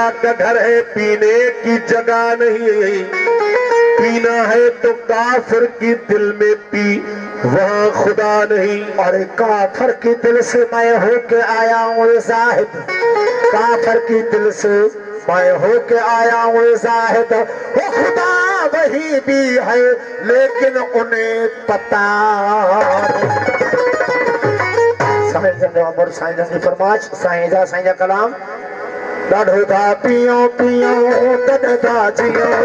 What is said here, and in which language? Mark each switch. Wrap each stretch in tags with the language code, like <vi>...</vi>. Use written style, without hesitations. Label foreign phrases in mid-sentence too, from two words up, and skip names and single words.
<hi>का घर है पीने की जगह नहीं पीना है तो काफिर की दिल में पी वहाँ खुदा नहीं अरे काफिर की दिल से मैं होके आया हूँ जाहिद काफिर की दिल से मैं होके आया हूँ जाहिद वो खुदा वही भी है लेकिन उन्हें पता</hi> <sd>नहीं साईं जी फरमाइश साईं जा कलाम ॾाढो था पियो पियो तॾ था जियो</sd>